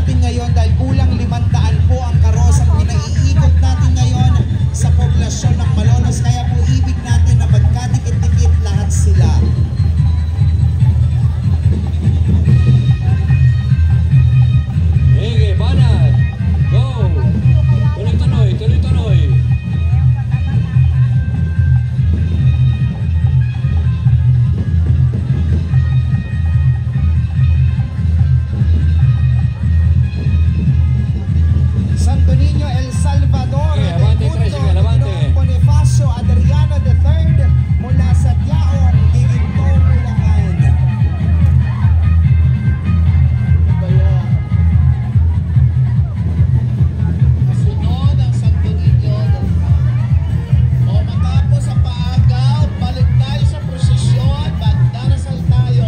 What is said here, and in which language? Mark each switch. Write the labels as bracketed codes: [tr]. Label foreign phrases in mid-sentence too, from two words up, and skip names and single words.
[tl] natin ngayon dahil kulang 500 po ang karosang pinaiikot natin ngayon sa poblasyon ng Malolos. Kaya po ibig natin na magkadikit-dikit lahat sila. Sige, banat. Go. Tuloy-tuloy. Santo Niño El Salvador, Okay, abante, del Tres, Mundo, abante. Ginoong Bonifacio Adriano III mula sa Tiaong, Giginto, Bulacan. Kasunod ang Santo Niño. O matapos ang paagaw, balik tayo sa prosesyon, magdarasal tayo.